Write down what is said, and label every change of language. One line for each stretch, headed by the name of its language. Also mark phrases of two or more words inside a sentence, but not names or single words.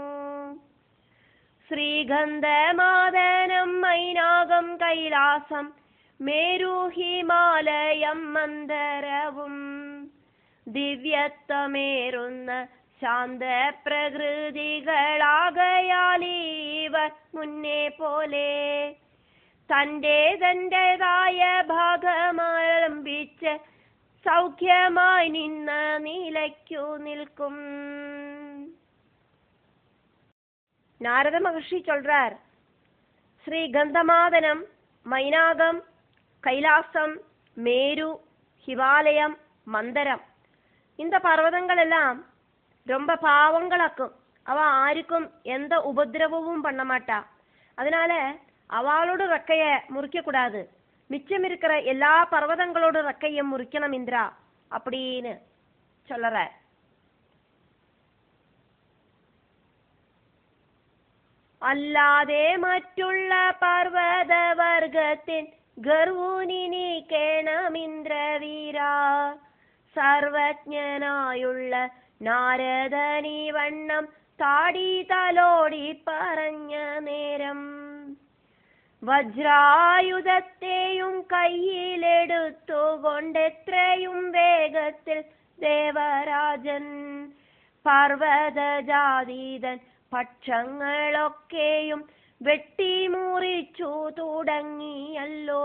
Malayalam: ശ്രീഗന്ധമാദനം മൈനാകം കൈലാസം മേരു ഹിമാലയം മന്ദരവും ദിവ്യത്വമേറുന്ന ശാന്ത പ്രകൃതികളാകയാലിവർ മുന്നേ പോലെ തന്റേതായ ഭാഗമാരംഭിച്ച് സൗഖ്യമായി നിന്ന് നിലയ്ക്കു നിൽക്കും.
Tamil: நாரத மகர்ஷி சொல்றார், ஸ்ரீ கந்தமாதனம், மைனாகம், கைலாசம், மேரு, ஹிமாலயம், மந்தரம், இந்த பர்வதங்கள் எல்லாம் ரொம்ப பாவங்களாக்கும். அவ ஆருக்கும் எந்த உபதிரவமும் பண்ண மாட்டா. அதனால அவளோட ரெக்கைய முறிக்க கூடாது. மிச்சம் இருக்கிற எல்லா பர்வதங்களோட ரெக்கைய முறிக்கணும் இந்திரா அப்படின்னு சொல்ற.
Malayalam: അല്ലാതെ മറ്റുള്ള പർവ്വതവർഗത്തിൻ ഗർവൂനി നീക്കേണമിന്ദ്രവീര. സർവജ്ഞനായുള്ള നാരദനീ വണ്ണം താടി തലോടി പറഞ്ഞ നേരം വജ്രായുധത്തെയും കയ്യിലെടുത്തുകൊണ്ടെത്രയും വേഗത്തിൽ ദേവരാജൻ പർവ്വതജാതീതൻ പക്ഷങ്ങളൊക്കെയും വെട്ടിമുറിച്ചു തുടങ്ങിയല്ലോ.